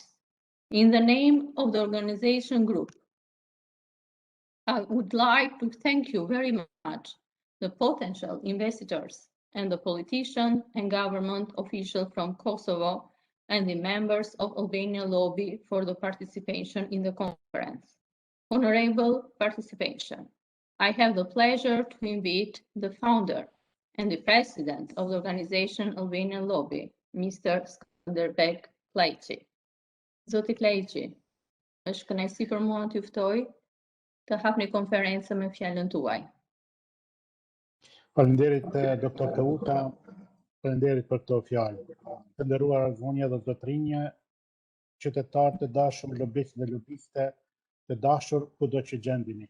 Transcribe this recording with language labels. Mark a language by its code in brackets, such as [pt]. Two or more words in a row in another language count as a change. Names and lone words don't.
[en] In the name of the organization group, I would like to thank you very much, the potential investors and the politicians and government officials from Kosovo and the members of Albanian Lobby for the participation in the conference. Honorable participation. I have the pleasure to invite the founder and the president of the organization Albanian Lobby, Mr. Skënderbek Klejqi. [sq] Zoti Klejqi, është kënaqësi për mua t'ju ftoj të hapni konferencën me fjalën tuaj. Faleminderit doktor Teuta, faleminderit për këto fjalë. Të nderuar zonja dhe zotrinje, qytetarë të dashur, lobistë dhe lobiste, të dashur kudo që gjendeni.